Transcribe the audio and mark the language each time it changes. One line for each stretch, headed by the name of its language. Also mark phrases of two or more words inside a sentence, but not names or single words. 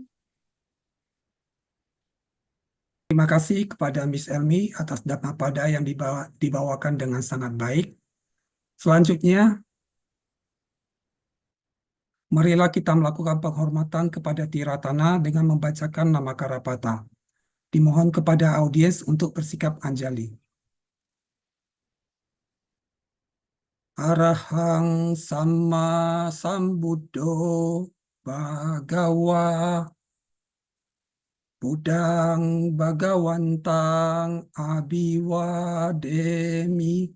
Indonesian: Terima kasih kepada Miss Elmi atas Dhammapada yang dibawakan dengan sangat baik. Selanjutnya, marilah kita melakukan penghormatan kepada Tiratana dengan membacakan nama Karapata. Dimohon kepada audiens untuk bersikap anjali.
Pali: Arahang Samma Sambuddho Bhagawa Buddhang Bhagawantang Abhiwademi.